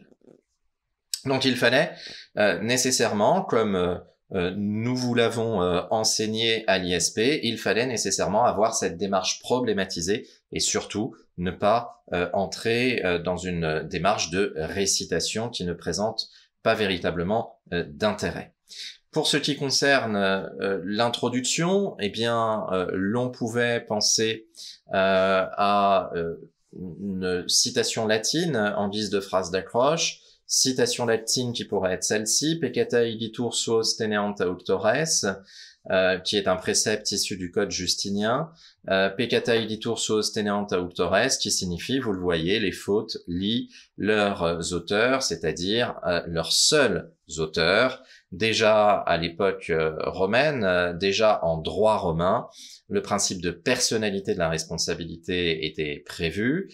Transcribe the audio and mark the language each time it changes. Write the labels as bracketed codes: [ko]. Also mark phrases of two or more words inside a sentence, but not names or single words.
[fr] Donc il fallait nécessairement, comme nous vous l'avons enseigné à l'ISP, il fallait nécessairement avoir cette démarche problématisée et surtout ne pas entrer dans une démarche de récitation qui ne présente pas véritablement d'intérêt. Pour ce qui concerne l'introduction, eh bien, l'on pouvait penser à une citation latine en guise de phrase d'accroche, citation latine qui pourrait être celle-ci, [la] peccata igitur suos teneant auctores, [fr] qui est un précepte issu du code justinien, [la] peccata igitur suos teneant auctores, [fr] qui signifie, vous le voyez, les fautes lient leurs auteurs, c'est-à-dire leurs seuls auteurs. Déjà à l'époque romaine, déjà en droit romain, le principe de personnalité de la responsabilité était prévu.